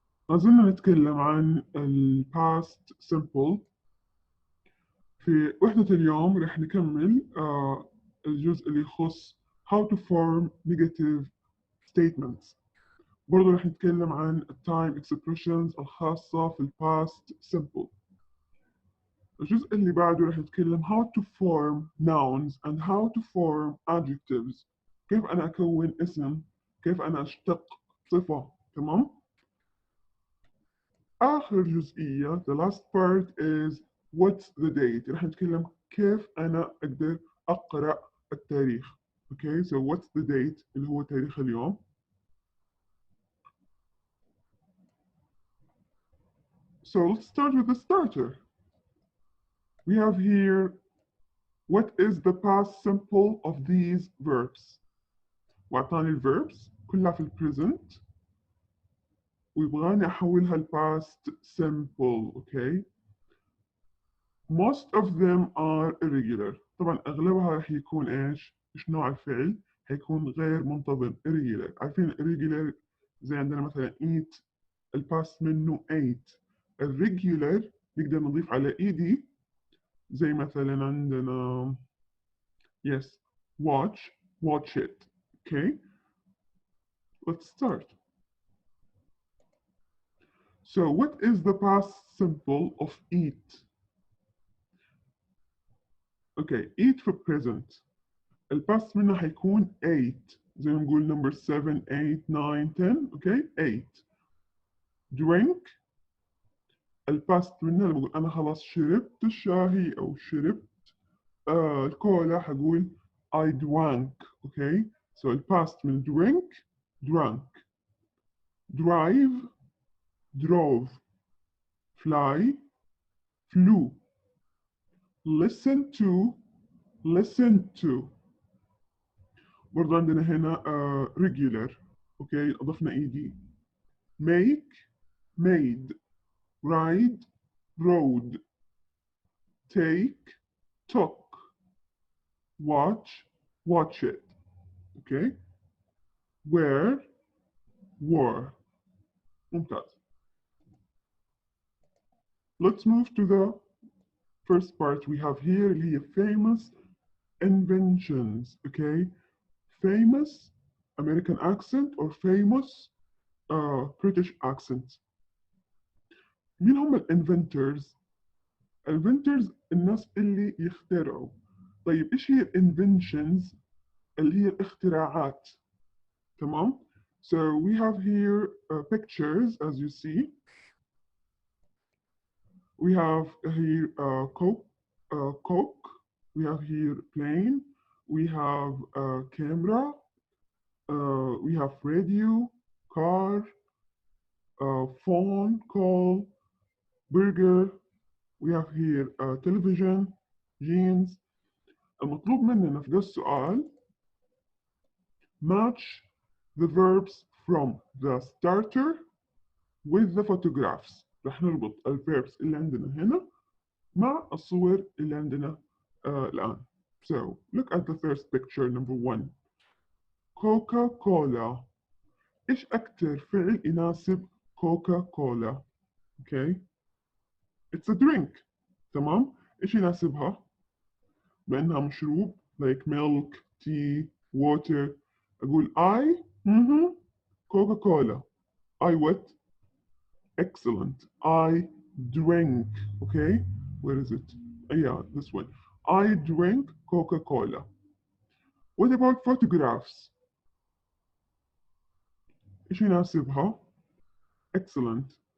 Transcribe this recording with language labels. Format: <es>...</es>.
<ar>أظن نتكلم عن ال past simple. في وحدة اليوم رح نكمل الجزء اللي يخص</ar> <en>how to form negative statements.</en> <ar>برضو رح نتكلم عن time expressions الخاصة في ال past simple. الجزء اللي بعده رح نتكلم</ar> <en>how to form nouns and how to form adjectives.</en> <ar>كيف أنا أكون اسم، كيف أنا أشتق صفة، تمام؟ آخر جزئية</ar> <en>the last part is what's the date.</en> <ar>رح نتكلم كيف أنا أقدر أقرأ التاريخ.</ar> <en>Okay, so what's the date</en> <ar>اللي هو تاريخ اليوم.</ar> <en>So let's start with the starter. We have here what is the past simple of these verbs.</en> <ar>وأعطاني الverbs كلها في البريزنت ويبغاني أحولها الباست simple.</ar> <en>Okay, most of them are irregular.</en> <ar>طبعا أغلبها راح يكون إيش نوع الفعل هيكون غير منتظم irregular. عارفين irregular زي عندنا مثلا eat الباست منه ate. الريجولر نقدر نضيف على ed زي مثلا عندنا</ar> <en>yes watch it. Okay, let's start. So what is the past simple of eat? Okay, eat for present.</en> <ar>الباست منه هيكون 8 زي ما نقول number 7 8 9 10.</ar> <en>okay 8.</en> <ar>drink الباست منه لما بقول أنا خلاص شربت الشاي أو شربت الكولا هقول</ar> <en>I drank. okay, so</en> <ar>الباست من</ar> <en>drink drank. drive drove. fly flew. listen to listened to.</en> <ar>برضه عندنا هنا regular.</ar> <en>okay,</en> <ar>أضفنا</ar> <en>ed. make made. ride rode. take took. watch it. okay, wear wore.</en> <ar>ممتاز.</ar> <en>Let's move to the first part we have here</en> <ar>اللي هي</ar> <en>famous inventions. okay, famous American accent or famous British accent.</en> <ar>مين هم الانفنترز؟ الانفنترز الناس اللي يخترعوا. طيب ايش هي الانفنشنز؟ اللي هي الاختراعات. تمام؟</ar> <en>So we have here pictures as you see. We have here Coke. We have here plane. We have camera. We have radio, car, phone call, burger. We have here television, jeans.</en> <ar>المطلوب مننا في السؤال</ar> <en>match the verbs from the starter with the photographs.</en> <ar>رح نربط الverbs اللي عندنا هنا مع الصور اللي عندنا الآن.</ar> <en>So look at the first picture number 1. Coca-Cola.</en> <ar>إيش أكتر فعل يناسب Coca-Cola؟</ar> <en>Okay, it's a drink.</en> <ar>تمام؟ إيش يناسبها؟ بأنها مشروب</ar> <en>like milk, tea, water.</en> <ar>أقول I Coca-Cola.</ar> <en>I what? Excellent. I drink. Okay, where is it? Yeah, this one. I drink Coca-Cola. What about photographs?</en> <ar>إيش يناسبها؟</ar> <en>Excellent.</en>